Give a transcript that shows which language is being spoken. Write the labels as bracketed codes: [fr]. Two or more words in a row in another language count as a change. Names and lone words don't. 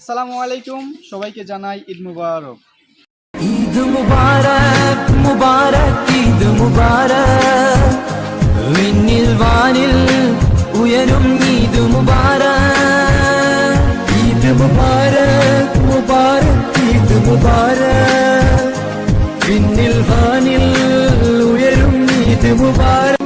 [ar] السلام عليكم, [bn] সবাইকে জানাই [ar] عيد مبارك. عيد مبارك مبارك عيد مبارك [ml] വിണ്ണിൽ വാനിൽ ഉയരും [ar] عيد مبارك عيد مبارك مبارك عيد مبارك [ml] വിണ്ണിൽ വാനിൽ ഉയരും [ar] عيد مبارك